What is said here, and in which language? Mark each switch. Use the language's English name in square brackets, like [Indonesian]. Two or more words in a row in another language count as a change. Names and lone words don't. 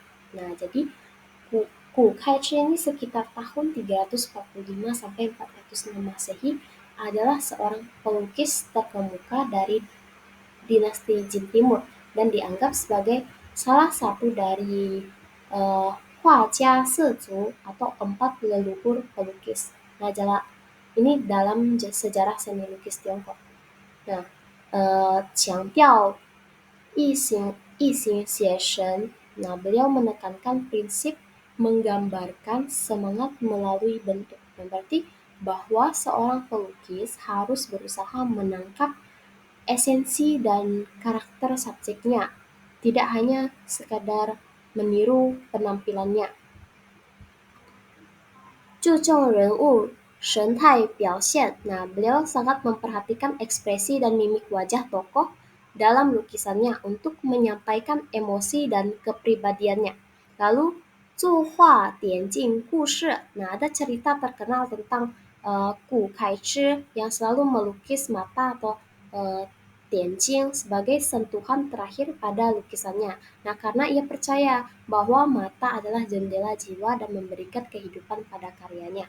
[Indonesian] Nah, jadi Gu Kaizhi ini sekitar tahun 345 sampai 406 Masehi adalah seorang pelukis terkemuka dari dinasti Jin Timur dan dianggap sebagai salah satu dari [Chinese] 画家四祖 [Indonesian] atau 4 leluhur pelukis. Nah, ini dalam sejarah seni lukis Tiongkok. Nah, [Chinese] 强调异形写生. [Indonesian] Nah, beliau menekankan prinsip menggambarkan semangat melalui bentuk. Berarti bahwa seorang pelukis harus berusaha menangkap esensi dan karakter subjeknya, tidak hanya sekadar meniru penampilannya. [Chinese] 注重人物神态表现. [Indonesian] Nah, beliau sangat memperhatikan ekspresi dan mimik wajah tokoh dalam lukisannya untuk menyampaikan emosi dan kepribadiannya. Lalu, [Chinese] 作画点睛故事. [Indonesian] Nah, ada cerita terkenal tentang Gu Kaizhi yang selalu melukis mata atau dianjing sebagai sentuhan terakhir pada lukisannya. Nah, karena ia percaya bahwa mata adalah jendela jiwa dan memberikan kehidupan pada karyanya.